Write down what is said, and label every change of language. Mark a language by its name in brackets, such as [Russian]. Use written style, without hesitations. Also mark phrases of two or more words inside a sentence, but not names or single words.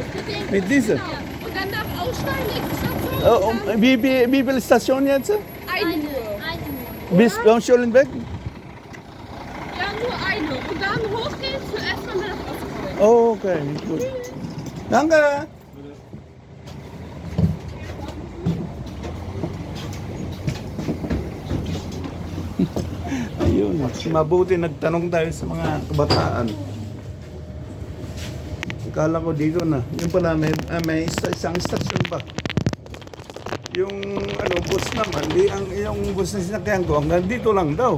[German] Mit dieser? Genau. Und dann nach Aussteigen, nächste Station. und dann Wie viele Stationen jetzt? eine nur. Bis Schuldenberg? Ja, nur eine. Und dann hochgehen zur S-Bahn nach Ostkreuz. Oh, okay, gut. Danke! [Filipino] Ayun, mabuti nagtanong tayo sa mga kabataan. Akala ko dito na. Yung pala, may isang stasyon pa. Yung bus naman, yung bus na sinakyan ko, hanggang dito lang daw.